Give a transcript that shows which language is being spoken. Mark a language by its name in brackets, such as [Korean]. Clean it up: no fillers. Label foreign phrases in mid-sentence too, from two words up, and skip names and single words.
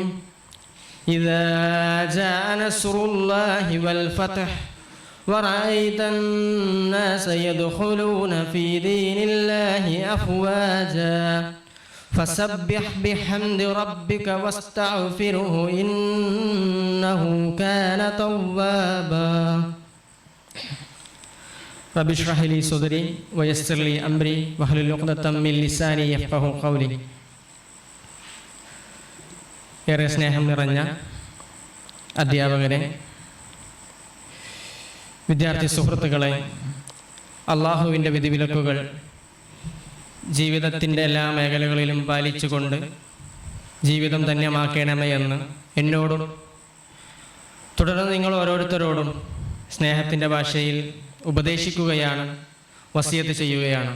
[Arabic] إذا جاء نصر الله والفتح ورأيت الناس يدخلون في دين الله أفواجا فسبح بحمد ربك واستغفره إنه كان توابا. رب اشرح لي صدري ويسر لي أمري واحلل عقدة من لساني يفقهوا قولي. [Malayalam] ഏറെ സ്നേഹം നിറഞ്ഞ അധ്യാപകരെ, വിദ്യാർത്ഥി സുഹൃത്തുക്കളെ, അള്ളാഹുവിൻ്റെ വിധിവിലക്കുകൾ ജീവിതത്തിൻ്റെ എല്ലാ മേഖലകളിലും പാലിച്ചുകൊണ്ട് ജീവിതം ധന്യമാക്കണമേ എന്ന് എന്നോടും തുടർന്ന് നിങ്ങൾ ഓരോരുത്തരോടും സ്നേഹത്തിൻ്റെ ഭാഷയിൽ ഉപദേശിക്കുകയാണ്, വസിയത്ത് ചെയ്യുകയാണ്.